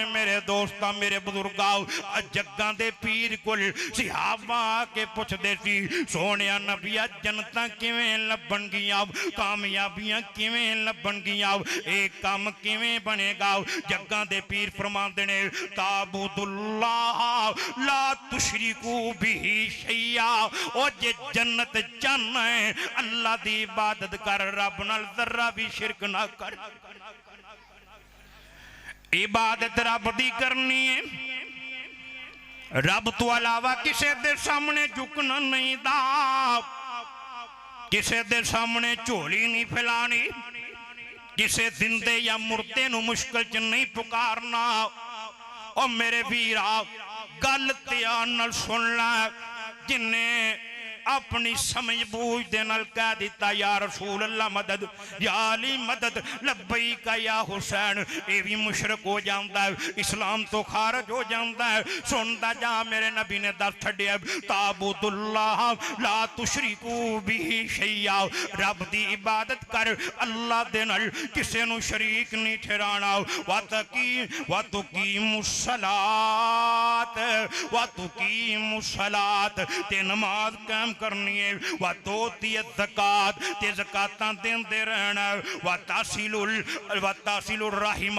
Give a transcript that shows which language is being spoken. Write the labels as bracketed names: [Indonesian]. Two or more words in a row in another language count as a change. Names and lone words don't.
[Punjabi] میرے دوستاں میرے بزرگاں جگاں دے پیر کول صحابہ کے پچھدے سی سوہنیا نبیا جنتاں کیویں لبھن گیاں، کامیابیاں کیویں لبھن گیاں، اک کم کیویں بنے گا. جگاں دے پیر فرماندے نے [Arabic] تعبد الله لا تشرك به شيئا. [Punjabi] او جے جنت چاہنا ہے اللہ دی عبادت کر، رب نال ذرا بھی شرک نہ کر. عبادت رب دی کرنی ہے، رب توں علاوہ کسی کے سامنے جھکنا نہیں دا، کسی کے سامنے جھولی نہیں پھیلانی، کسی زندے یا مردے نوں مشکل چ نہیں پکارنا. اور میرے ویرا گل دھیان نال سن لے، جنہیں اپنی سمجھ بوجھ دے نال کہہ دتا [Arabic] يا رسول الله [Punjabi] مدد، یا علی مدد, [Arabic] لبيك يا حسين, [Punjabi] یہ بھی مشرک ہو جاتا ہے، اسلام توں خارج ہو جاتا ہے. سنتا جا میرے نبی نے دس چھڈیا, [Arabic] تعبد الله لا تشرك به شيئا, [Punjabi] رب دی عبادت کر، اللہ دے نال کسے نوں شریک نہیں ٹھہرانا. وتقیم الصلاة تے نماز قائم کرنی ہے, [Arabic] وتؤتي الزكاة [Punjabi] تے زکاتاں دیندے رہنا, [Arabic] وتصل الرحم.